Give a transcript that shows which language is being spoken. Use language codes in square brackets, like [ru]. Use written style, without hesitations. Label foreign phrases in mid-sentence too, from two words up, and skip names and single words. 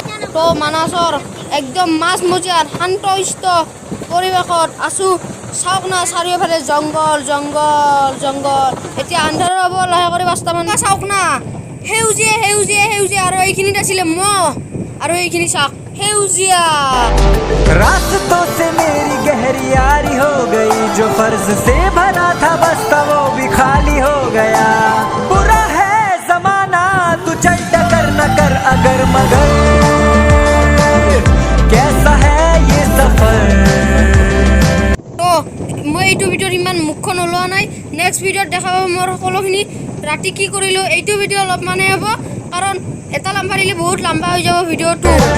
[as] তো মানাসৰ একদম মাজমজিয়াত শান্তশিষ্ট পৰিৱেশত আছো। চাওক না চাৰিওফালে জংগল। এতিয়া আন্ধাৰ হ'ব লাহে কৰি 5টামান। চাওক না সেউজীয়া আৰু এইখিনিত আছিলে মহ আৰু এইখিনি চাওক সেউজীয়া। [hi] रास्तों से मेरी गहरी यारी हो गई, जो फर्ज से भरा था बस्ता वो भी खाली हो गया। बुरा है जमाना, तू चल टकर न कर अगर मगर, कैसा है ये सफर। [as] তো মই এইটো ভিডিঅ'ত ইমান মুখখন ওলোৱা নাই, নেক্সট ভিডিঅ'ত দেখা পাব মোৰ সকলোখিনি ৰাতি কি কৰিলোঁ। এইটো ভিডিঅ' অলপমানেই হ'ব কাৰণ এটা লম্বা দিলে বহুত লম্বা হৈ যাব ভিডিঅ'টো।